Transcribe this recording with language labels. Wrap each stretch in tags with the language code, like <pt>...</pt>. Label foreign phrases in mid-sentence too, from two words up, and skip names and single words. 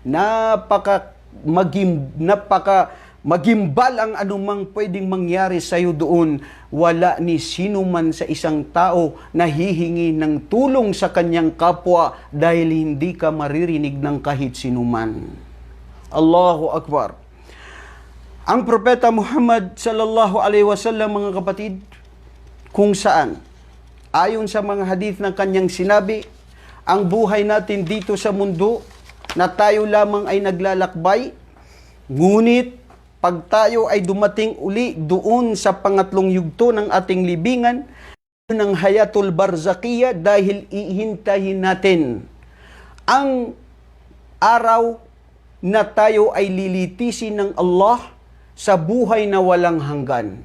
<tl>magimbal ang anumang pwedeng mangyari sa iyo doon, wala ni sino man sa isang tao na hihingi ng tulong sa kanyang kapwa dahil hindi ka maririnig ng kahit sinuman.</tl> <ar>الله أكبر.</ar> <tl>Ang propeta Muhammad</tl> <ar>صلى الله عليه وسلم,</ar> <tl>mga kapatid, kung saan ayon sa mga hadith ng kanyang sinabi, ang buhay natin dito sa mundo na tayo lamang ay naglalakbay, ngunit pag tayo ay dumating uli doon sa pangatlong yugto ng ating libingan, ng</tl> <ar>حياة البرزخية,</ar> <tl>dahil ihintahin natin ang araw na tayo ay lilitisin ng Allah sa buhay na walang hanggan.</tl>